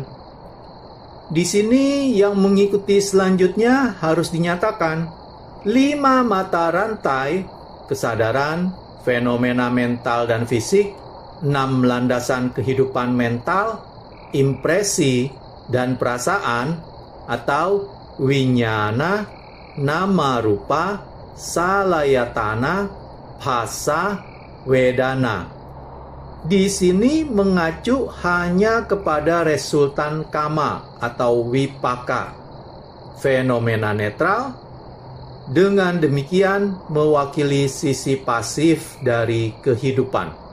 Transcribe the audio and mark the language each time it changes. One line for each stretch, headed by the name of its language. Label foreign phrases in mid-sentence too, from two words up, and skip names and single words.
Indonesian: Di sini yang mengikuti selanjutnya harus dinyatakan 5 mata rantai: kesadaran, fenomena mental dan fisik, 6 landasan kehidupan mental, impresi dan perasaan, atau
Pali: winyana, nama rupa, salayatana, phasa, wedana.
Indonesian: Di sini mengacu hanya kepada resultan kama atau vipaka, fenomena netral. Dengan demikian mewakili sisi pasif dari kehidupan.